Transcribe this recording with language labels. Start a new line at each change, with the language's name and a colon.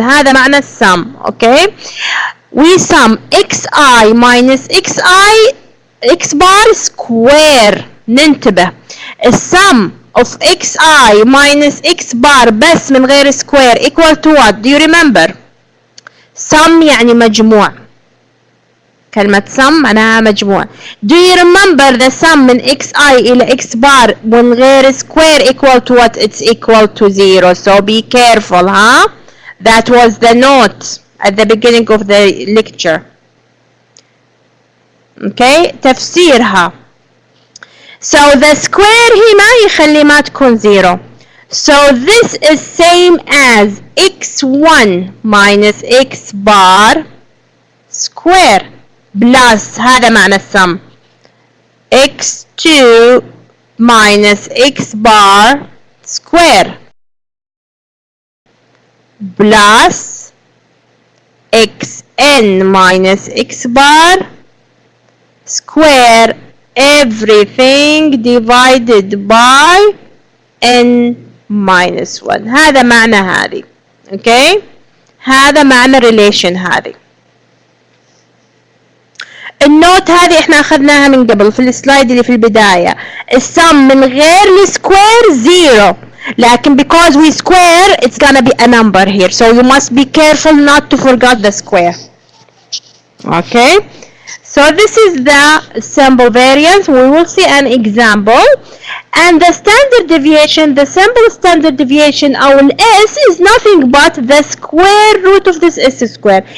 Arabic: هذا معنى السم.
English: Okay, we sum xi minus xi x bar square.
Arabic: ننتبه السم
English: of xi minus x bar
Arabic: بس من غير
English: square equal to what? Do you remember?
Arabic: sum يعني مجموع. كلمة sum معناها مجموع.
English: Do you remember the sum
Arabic: من
English: xi إلى x bar
Arabic: من غير
English: square equal to what? It's equal to 0. So be careful, huh? That was the note at the beginning of the lecture.
Arabic: Okay, تفسيرها.
English: So the square
Arabic: هنا يخلي ما تكون 0.
English: So this is same as x1 minus x bar square plus
Arabic: هذا معنى السم
English: x2 minus x bar square plus xn minus x bar square everything divided by n minus 1.
Arabic: هذا معنى هذه. okay, هذا معنى relation هذه. النوت هذه احنا اخذناها من قبل في السلايد اللي في البداية. السم من غير السكوير 0 لكن
English: because we square it's gonna be a number here, so you must be careful not to forget the square. okay, so this is the sample variance. We will see an example. And the standard deviation, the sample standard deviation or S is nothing but the square root of this S square.